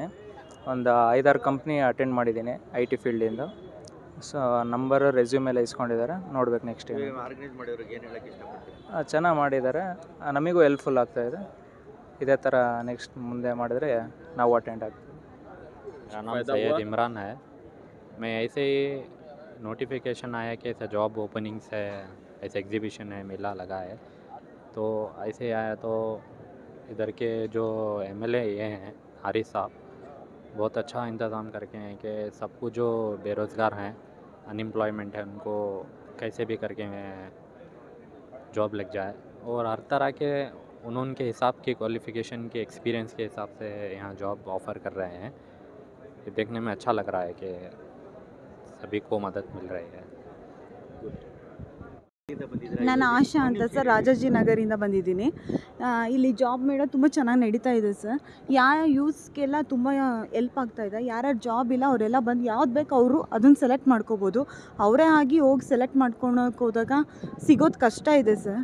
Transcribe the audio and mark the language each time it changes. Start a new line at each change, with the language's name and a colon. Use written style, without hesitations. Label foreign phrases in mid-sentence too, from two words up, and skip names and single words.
Kannada: ಒಂದು 5-6 ಕಂಪ್ನಿ ಅಟೆಂಡ್ ಮಾಡಿದ್ದೀನಿ IT ಫೀಲ್ಡಿಂದ.
English: so number resume
Kannada: ಎಲ್ಲ ಇಸ್ಕೊಂಡಿದ್ದಾರೆ. ನೋಡ್ಬೇಕು ನೆಕ್ಸ್ಟ್ ಏನು. ಚೆನ್ನಾಗಿ ಮಾಡಿದ್ದಾರೆ. ನಮಗೂ ಹೆಲ್ಪ್ಫುಲ್ ಆಗ್ತಾಯಿದೆ. ಇದೇ ಥರ ನೆಕ್ಸ್ಟ್ ಮುಂದೆ ಮಾಡಿದ್ರೆ ನಾವು ಅಟೆಂಡ್ ಆಗ್ತೀವಿ.
Hindi: मेरा नाम सैयद इमरान है. मैं ऐसे ही नोटिफिकेशन आया कि ऐसा
English: job openings
Hindi: है, ऐसे एग्जीबिशन है, मेला लगा है, तो ऐसे आया. तो इधर के जो MLA ये हैं हारिस साहब, बहुत अच्छा इंतज़ाम करके हैं कि सबको जो बेरोज़गार हैं, अनएम्प्लॉयमेंट है, उनको कैसे भी करके जॉब लग जाए. और हर तरह के उनके हिसाब की क्वालिफ़िकेशन के एक्सपीरियंस के हिसाब से यहाँ
English: job offer
Hindi: कर रहे हैं. ये देखने में अच्छा लग रहा है कि सभी को मदद मिल रही है.
Kannada: ನಾನು ಆಶಾ ಅಂತ ಸರ್, ರಾಜಾಜಿನಗರಿಂದ ಬಂದಿದ್ದೀನಿ. ಇಲ್ಲಿ ಜಾಬ್ ಮೇಳ ತುಂಬ ಚೆನ್ನಾಗಿ ನಡೀತಾ ಇದೆ ಸರ್. ಯಾವ ಯೂಸ್ಗೆಲ್ಲ ತುಂಬ ಎಲ್ಪ್ ಆಗ್ತಾಯಿದೆ. ಯಾರ್ಯಾರು ಜಾಬ್ ಇಲ್ಲ ಅವರೆಲ್ಲ ಬಂದು ಯಾವ್ದು ಬೇಕು ಅವರು ಅದನ್ನು ಸೆಲೆಕ್ಟ್ ಮಾಡ್ಕೋಬೋದು. ಅವರೇ ಆಗಿ ಹೋಗಿ ಸೆಲೆಕ್ಟ್ ಮಾಡ್ಕೊಳಕ್ಕೆ ಹೋದಾಗ ಸಿಗೋದು ಕಷ್ಟ ಇದೆ ಸರ್.